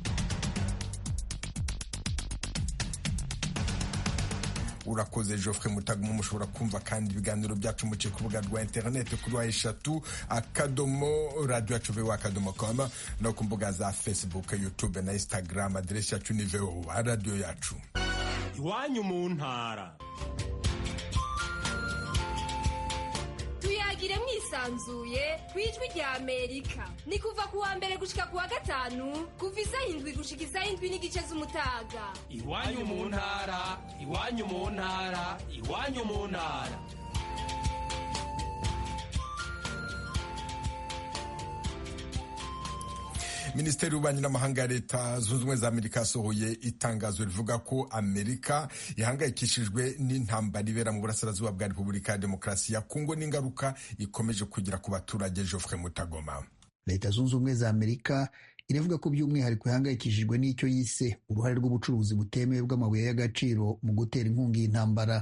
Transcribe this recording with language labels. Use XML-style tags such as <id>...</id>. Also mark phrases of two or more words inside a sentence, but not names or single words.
<rn>Urakoze Geoffrey Mutagoma. Mushobora kumva kandi ibiganiro byacu muce ku rubuga rwa interineti kuri wa3.radio.com no ku mbuga za Facebook, YouTube na Instagram. Aderesi yacu ni VOA Radio yacu. Iwanyu mu ntara. Tuyagire mwisanzuye kwijwi rya Amerika. Ni kuva kuwa mbere gushika kuwa gatanu kuva isaha 7 gushika isaha 7:30 z'umutaga. Iwanyu mu ntara, iwanyu mu ntara, iwanyu mu ntara.</rn> <rw>Minisiteri y'Ububanyi n'Amahanga ya Leta Zunze Ubumwe za Amerika yasohoye itangazo rivuga ko Amerika ihangayikishijwe n'intambara ibera mu burasirazuba bwa Repubulika ya Demokarasi ya Kongo n'ingaruka ikomeje kugira ku baturage. Geoffrey Mutagoma. Leta Zunze Ubumwe za Amerika iravuga ko by'umwihariko ihangayikishijwe n'icyo yise uruhare rw'ubucuruzi butemewe bw'amabuye y'agaciro mu gutera inkunga y'intambara.</rw>